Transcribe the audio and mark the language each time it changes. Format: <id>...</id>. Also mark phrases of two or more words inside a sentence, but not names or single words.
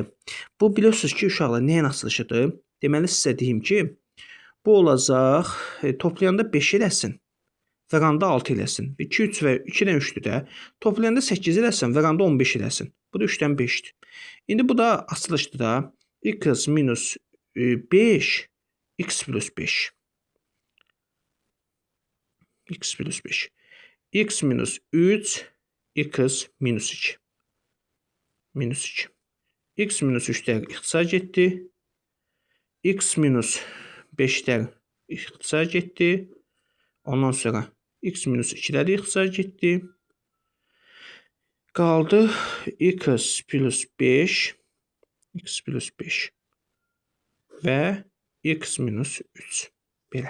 <az>Bu bilirsiniz ki, uşaqlar nəyin asılışıdır? Deməli sizə deyim ki, bu olacaq toplayanda 5 eləsin. vəranda 6 eləsin. 2, 3 və 2-dən 3-dür də. Toplayanda 8 eləsin, vəranda 15 eləsin. Bu da 3-dən 5-dir. İndi bu da açılışdır da. X minus 5, x plus 5. X plus 5. X minus 3, x minus 2. Minus 2. X minus 3'lər ixtisar getdi. X minus 5'lər ixtisar getdi. Ondan sonra x minus 2'lər ixtisar getdi. Qaldı x plus 5. X plus 5. Və x minus 3. Belə.</az>